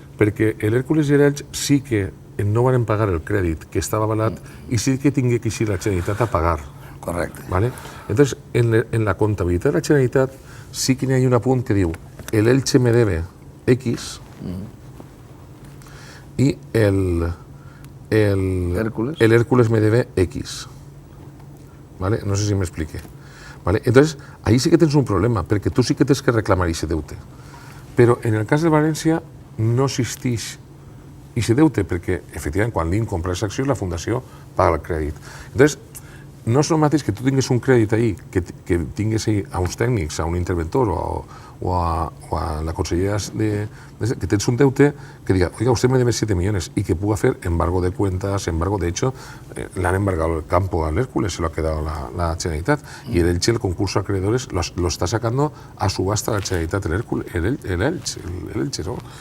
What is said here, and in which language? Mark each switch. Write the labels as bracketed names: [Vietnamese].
[Catalan] Perquè l'Hèrcules i l'Elche sí que no van pagar el crèdit que estava avalat i sí que tingué que ser la Generalitat a pagar. Correcte. ¿Vale? Entonces, en la contabilitat de la Generalitat sí que hi ha un apunt que diu [Spanish] el Elche me debe X [Catalan] y el Hércules me debe X. ¿Vale? No sé si m'explique. ¿Vale? Entonces, ahí sí que tens un problema, perquè tu sí que tens que reclamar aquest deute. Però en el cas de València no existeix aquest deute, perquè, efectivament, quan l'IN compra les accions, la Fundació paga el crèdit. Entonces, no és el mateix que tu tingues un crèdit ahí, que tingues ahí a uns tècnics, a un interventor o a la consellera que tens un deute que diga, [Spanish] oiga, usted me debe 7 millones y que pueda hacer embargo de cuentas, de hecho, le han embargado el campo al Hércules, se lo ha quedado la Generalitat, y el Elche, el concurso de acreedores, lo está sacando a subasta la Generalitat, el Elche, ¿no?